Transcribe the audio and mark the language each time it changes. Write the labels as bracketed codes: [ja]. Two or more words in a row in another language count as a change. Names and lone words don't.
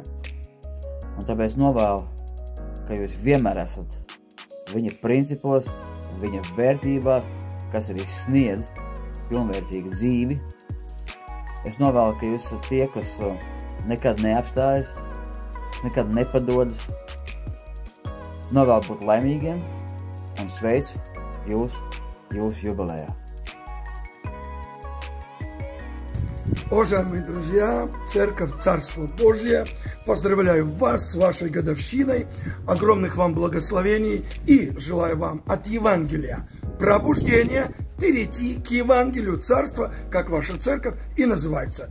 [lv] Un tāpēc novēlu, ka jūs vienmēr esat viņa principos, viņa vērtībās, kas arī sniedz pilnvērtīgu dzīvi. Es novēlu, ka jūs esat tie, kas nekad neapstājas, nekad nepadodas. Novēlu būt laimīgiem un sveicu jūs юбилея. [ru] Уважаемые друзья, Церковь Царство Божие, поздравляю вас с вашей годовщиной, огромных вам благословений и желаю вам от Евангелия пробуждения перейти к Евангелию Царства, как ваша церковь и называется.